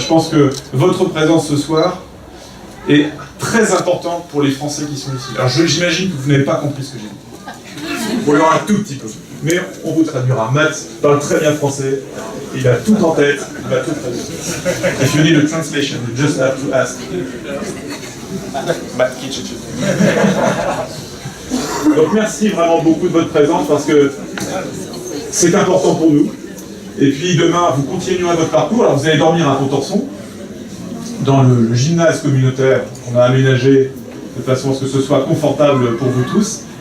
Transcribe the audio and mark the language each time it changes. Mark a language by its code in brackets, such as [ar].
[fr] Et je pense que votre présence ce soir est très importante pour les Français qui sont ici. Alors j'imagine que vous n'avez pas compris ce que j'ai dit. Vous pouvez voir un tout petit peu. Mais on vous traduira. Matt parle très bien français, il a tout en tête, il va tout traduire. [en] If you need a translation, you just have to ask. Matt Kitchen. [fr] Donc merci vraiment beaucoup de votre présence parce que c'est important pour nous. Et puis demain, vous continuerez votre parcours. Alors vous allez dormir à Pontorson, dans le gymnase communautaire qu'on a aménagé de façon à ce que ce soit confortable pour vous tous.